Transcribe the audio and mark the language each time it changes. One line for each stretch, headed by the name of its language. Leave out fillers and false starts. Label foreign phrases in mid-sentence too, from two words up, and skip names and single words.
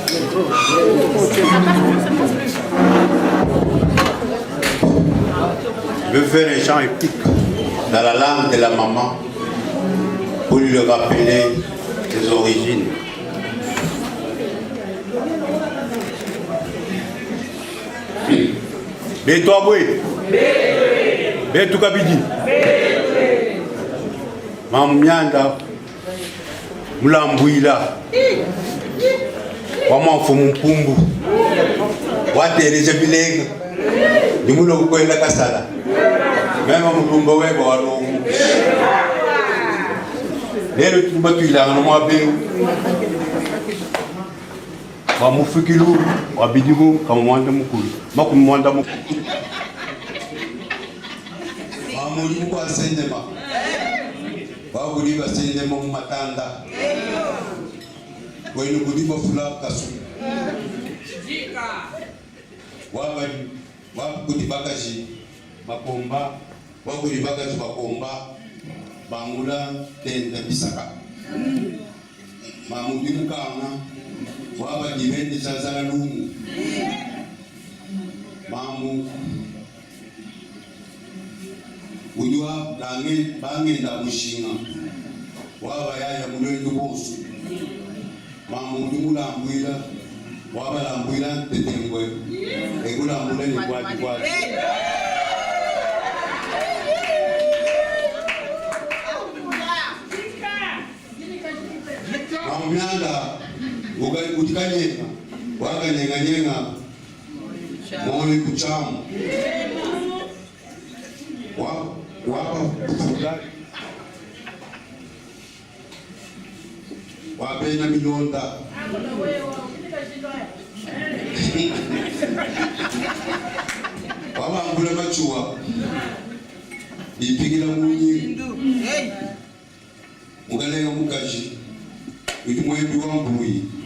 French: Je veux faire un chant épique dans la langue de la maman pour lui rappeler ses origines.
Luba-Lulua: Beto Aboué. Beto Kabidi. Mam Mianda. Mulambouila. Waman Fumumpumbu. Watereza Bilega. Nimulo Kwenda Kasala. Même Mulumba Webo Alongo. Lelo tubatwilanga nomwabeu. Wamufikilu wabidimu kamwanda mukulu makumwanda mukulu amuli kwa sendema wabuli basendema mu matanda wenu kudibo fula kasu wabuli bagaji makomba wabuli bagaji makomba bangula tenda bisaka mamudi mukana waba dibendi sazala lungu mamu ujua bange nda mushinga waba yaya mulwendu bosu mamu dimulambwila waba lambwila tetengwe ekulambula ni kwati kwati mamu Mianda utikanyeka wakanyenganyenga mole kuchamu wapa fulani wapenya milonda wabambula machuwa ipigila munyi mugalenga mukaji uti mwembi wambuyi